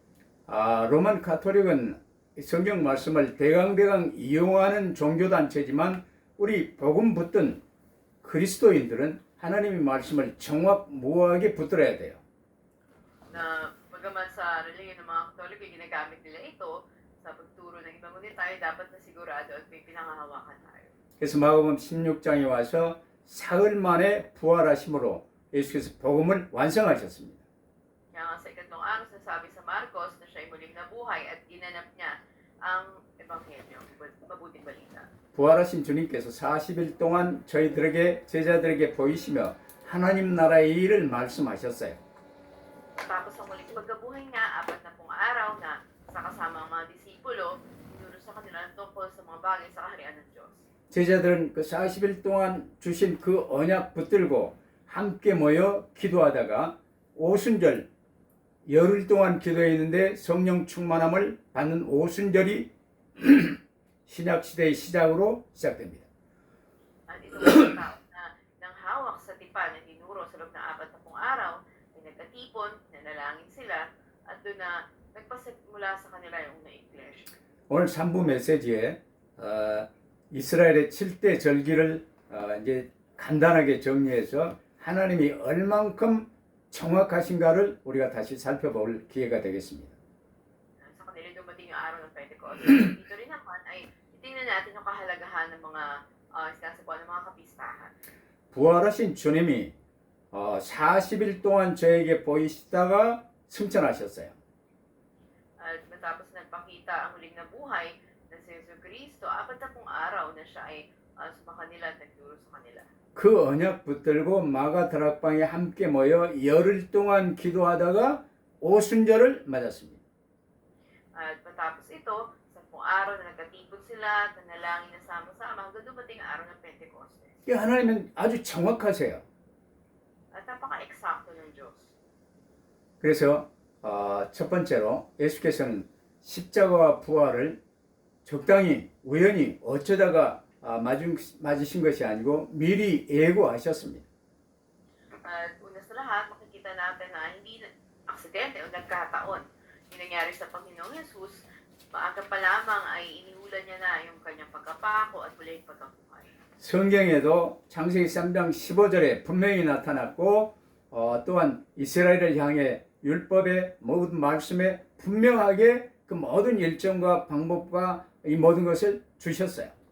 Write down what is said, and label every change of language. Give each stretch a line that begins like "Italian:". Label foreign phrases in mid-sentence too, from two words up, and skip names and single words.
Korean: 로만 가톨릭은 성경 말씀을 대강대강 이용하는 종교단체지만 우리 복음 붙든 그리스도인들은 하나님의 말씀을 정확무하게 붙들어야 돼요.
Filipino: Na bagaman sa relihiyon ng mga Katoliko, ginagamit nila ito sa pagturo ng ibang ngunit tayo dapat na sigurado at may pinangahawakan tayo.
Korean: 그래서 마가복음 16장에 와서 사흘 만에 부활하심으로 예수께서 복음을 완성하셨습니다.
Filipino: Kaya nga sa ikatlong araw, sinasabi sa Marcos na siya ay muling nabuhay at ginanap niya ang Ebanghelyo, mabuting balita.
Korean: 부활하신 주님께서 40일 동안 저희들에게 제자들에게 보이시며 하나님 나라의 일을 말씀하셨어요.
Filipino: Tapos ang muling pagkabuhay niya, 40 araw na sa kasama ang mga disipulo, tinuro sa kanila ng tungkol sa mga bagay sa kaharian ng Diyos.
Korean: 제자들은 그 40일 동안 주신 그 언약 붙들고 함께 모여 기도하다가 오순절 열흘 동안 기도했는데 성령 충만함을 받는 오순절이 신약 시대의 시작으로 시작됩니다.
Filipino: At itong mga tao na nang hawak sa tipan na tinuro sa loob ng 40 araw, ay nagkatipon, nanalangin sila, at doon na nagpasimula sa kanila yung na iglesia.
Korean: 오늘 3부 메시지에 이스라엘의 7대 절기를 이제 간단하게 정리해서 하나님이 얼만큼 정확하신가를 우리가 다시 살펴볼 기회가 되겠습니다.
Filipino: Sa kanila dumating yung araw ng Pentecost. Dito rin naman ay titingnan natin yung kahalagahan ng mga sinasabuan ng mga kapistahan.
Korean: 부활하신 주님이 40일 동안 저에게 보이시다가 승천하셨어요.
Filipino: At matapos nagpakita ang huling na buhay na si Jesucristo, 40 araw na siya ay sumakanila at nagturo sa kanila.
Korean: 그 언약 붙들고 마가 다락방에 함께 모여 열흘 동안 기도하다가 오순절을 맞았습니다.
Filipino: At matapos ito, 10 araw na nagkatipon sila, nanalangin na sama-sama, hanggang dumating ang araw ng Pentecostes.
Korean: 하나님은 아주 정확하세요.
Filipino: At napaka-eksakto ng Diyos.
Korean: 그래서 첫 번째로 예수께서는 십자가와 부활을 적당히 우연히 어쩌다가 맞으신 것이 아니고 미리 예고하셨습니다.
Filipino: At una sa lahat, makikita natin na hindi aksidente o nagkataon. Yung nangyari sa Panginoong Jesus, maaga pa lamang ay inihulan niya na yung kanyang pagkapako at muling pagkabuhay.
Korean: 성경에도 창세기 3장 15절에 분명히 나타났고 또한 이스라엘을 향해 율법의 모든 말씀에 분명하게 그 모든 일정과 방법과 이 모든 것을 주셨어요.